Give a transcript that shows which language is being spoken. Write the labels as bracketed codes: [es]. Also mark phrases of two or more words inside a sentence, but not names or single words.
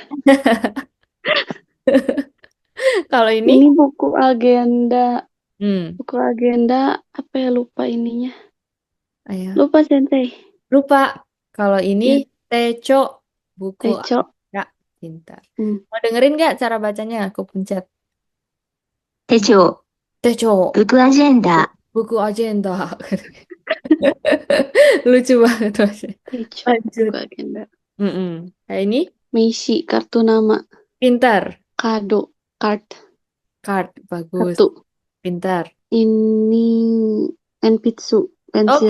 [id] Kalau ini? Ini buku agenda. Hmm, Buku agenda apa ya lupa ininya. Ayah. Lupa Sensei. Lupa. Kalau ini Ya, Teco, buku Teco. agenda pintar. Hmm. Mau dengerin nggak cara bacanya? Aku pencet. [ja] 手帳、 [id] Teco, [ja] ブックアジェンダ、 [id] buku agenda. Lucu banget masih. Teco. Lanjut. Buku agenda. Nah, ini Meishi kartu nama. pintar. [en] Kado. Card. [id] Card, bagus. Kartu. Pintar. Ini Enpitsu. Pensil.